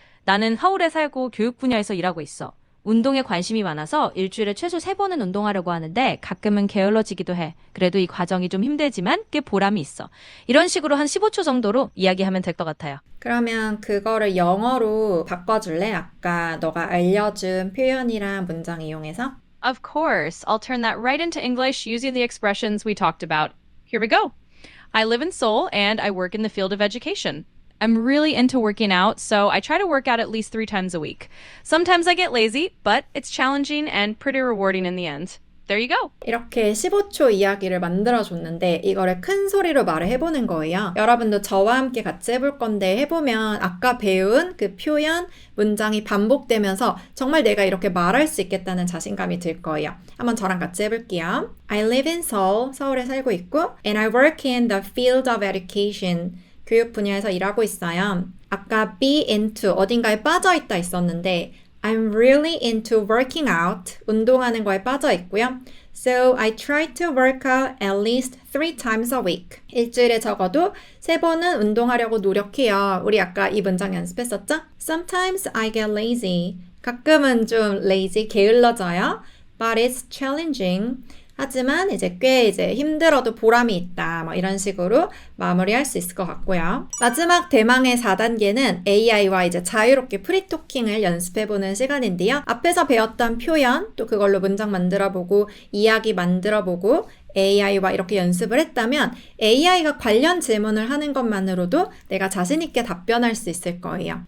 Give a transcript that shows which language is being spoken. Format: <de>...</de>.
<ko>나는 서울에 살고 교육 분야에서 일하고 있어. 운동에 관심이 많아서 일주일에 최소 3번은 운동하려고 하는데 가끔은 게을러지기도 해. 그래도 이 과정이 좀 힘들지만 꽤 보람이 있어. 이런 식으로 한 15초 정도로 이야기하면 될 것 같아요. 그러면 그거를 영어로 바꿔줄래? 아까 너가 알려준 표현이랑 문장 이용해서?</ko> <en>Of course, I'll turn that right into English using the expressions we talked about. Here we go. I live in Seoul and I work in the field of education. I'm really into working out, so I try to work out at least 3 times a week. Sometimes I get lazy, but it's challenging and pretty rewarding in the end. There you go.</en> <ko>이렇게 15초 이야기를 만들어줬는데 이거를 큰 소리로 말을 해보는 거예요. 여러분도 저와 함께 같이 해볼 건데 해보면 아까 배운 그 표현, 문장이 반복되면서 정말 내가 이렇게 말할 수 있겠다는 자신감이 들 거예요. 한번 저랑 같이 해볼게요.</ko> <en>I live in Seoul, 서울에 살고 있고 and I work in the field of education.</en> <ko>교육 분야에서 일하고 있어요.</ko> <en>아까 be into 어딘가에 빠져 있다 있었는데 I'm really into working out.</en> <ko>운동하는 거에 빠져 있고요.</ko> <en>So I try to work out at least 3 times a week.</en> <ko>일주일에 적어도 3번은 운동하려고 노력해요. 우리 아까 이 문장 연습했었죠?</ko> <en>Sometimes I get lazy. 가끔은 좀 lazy, 게을러져요. But it's challenging.</en> <ko>하지만 이제 꽤 이제 힘들어도 보람이 있다. 뭐 이런 식으로 마무리할 수 있을 것 같고요. 마지막 대망의 4단계는 AI와 이제 자유롭게 프리토킹을 연습해보는 시간인데요. 앞에서 배웠던 표현, 또 그걸로 문장 만들어보고, 이야기 만들어보고, AI와 이렇게 연습을 했다면 AI가 관련 질문을 하는 것만으로도 내가 자신있게 답변할 수 있을 거예요.</ko>